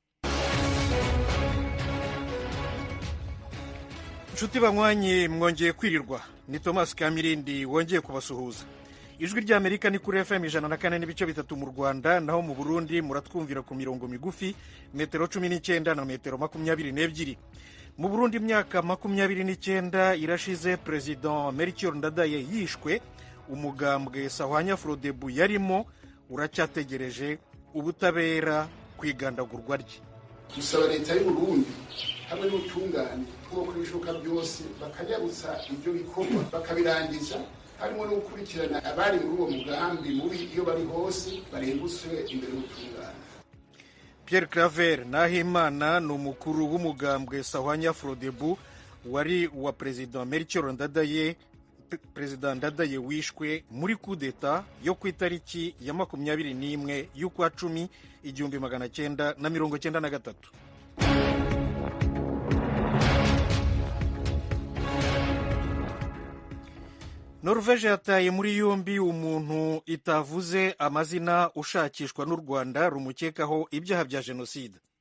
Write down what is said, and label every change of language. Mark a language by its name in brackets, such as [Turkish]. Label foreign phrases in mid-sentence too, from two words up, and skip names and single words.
[Rundi] inshuti banywanyi mwongeye kwirirwa, ni Thomas Kamirindi wongeye kubasuhuza. ijwi ry'Amerika ni kuri FM 104.3 mu Rwanda, naho mu Burundi muratwumvira ku mirongo migufi metero 19 na metero 22. mu Burundi imyaka 29 irashize President Melchior Ndadaye yishwe. umugambwe Sahwanya Frodebu yarimo uracyategereje ubutabera kwigandagurwa rye. Dusaba leta y'u Burundi hamwe n'ubutungane bwo kubishoka byose bakanyarutsa ibyo bikorwa bakabirangiza, harimo no gukurikirana abari muri uwo mugambi mubi iyo bari hose barenguswe imbere y'ubutungane. Pierre Claver Nahimana ni umukuru w'umugambwe Sahwanya Frodebu wari wa President Melchior Ndadaye. Perezida Ndadaye wishwe muri kudeta yo ku itariki ya 21 y'ukwa 10 1993. [Kinyarwanda] Norvege yataye muri yombi umuntu itavuze amazina ushakishwa n'u Rwanda rumukekaho ibyaha bya jenoside.